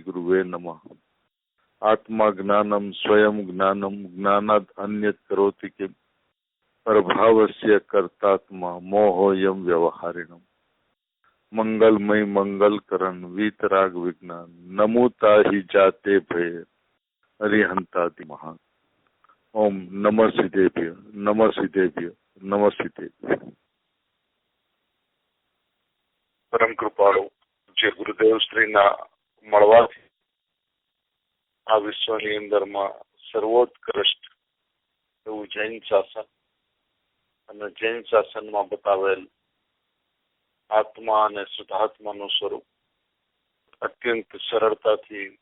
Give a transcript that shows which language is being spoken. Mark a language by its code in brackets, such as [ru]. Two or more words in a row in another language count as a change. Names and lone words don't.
[sa] गुरुवे नमः आत्मा ज्ञानम स्वयं ज्ञानम ज्ञानाद अन्यत् करोति किम प्रभावस्य कर्तात्मा मोहोयम व्यवहारिणम [hi] मंगलमय मंगल करण वीतराग विज्ञान नमुता ही जाते भय हरिहंतादि महान [sa] ओम नमः सिद्धेभ्य नमः सिद्धेभ्य नमः सिद्धेभ्य। [gu] પરમ કૃપાળુ જે ગુરુદેવ શ્રીના મળવાથી આ વિશ્વની અંદરમાં સર્વોત્કૃષ્ટ એવું જૈન શાસન અને જૈન શાસનમાં બતાવેલ આત્મા અને શુદ્ધાત્માનું સ્વરૂપ અત્યંત સરળતાથી